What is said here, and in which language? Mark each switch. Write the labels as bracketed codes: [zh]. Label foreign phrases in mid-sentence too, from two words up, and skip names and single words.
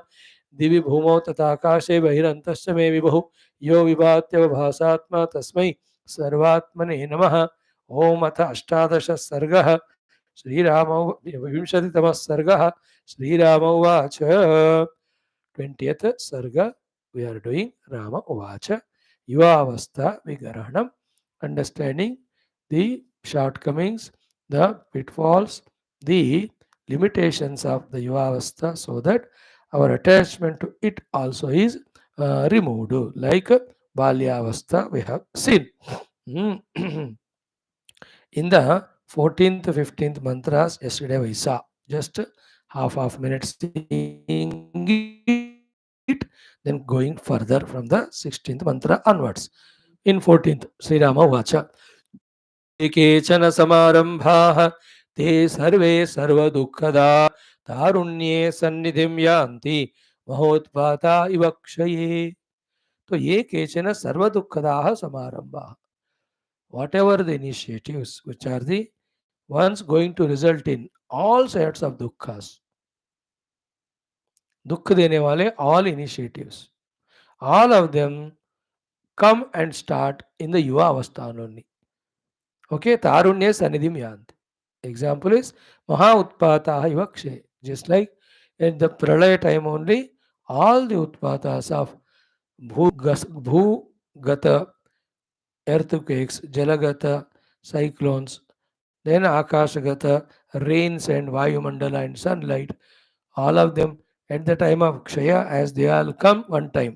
[sa] दिवि भूमौ तथाकाशे बहिरन्तश्च मे विभुः यो विभात्यवभासात्मा तस्मै सर्वात्मने नमः। ओम अथ अष्टादश सर्गः। श्रीराम विंशतितमः सर्गः। श्रीराम उवाच [en] 20th सर्ग we are doing Rama Uvacha Yuvavastha Vigarhanam, understanding the shortcomings, the pitfalls, the limitations of the Yuvavastha so that our attachment to it also is removed. Like Balyavastha we have seen. In the 14th, 15th mantras, yesterday we saw just half minutes seeing it, then going further from the 16th mantra onwards. In 14th, [sa] श्रीराम उवाच. केचन समारंभाः ते सर्वे सर्वदुःखदा तारुण्ये सन्निधिं यान्ति महोत्पाता इव क्षये. [hi] तो ये [sa] केचन सर्वदुःखदाः समारंभाः, [en] whatever the initiatives which are the ones going to result in all sorts of dukkhas, [hi] दुख देने वाले [en] all initiatives, all of them come and start in the yuva avasthan only. [sa] Okay, तारुण्ये सन्निधिं यान्ति. [en] Example is [sa] महोत्पाता इव क्षये. [en] Just like at the pralaya time only, all the utpatas of bhugata, earthquakes, jalagata, cyclones, then akashagata, rains and vayumandala and sunlight, all of them at the time of kshaya, as they all come one time.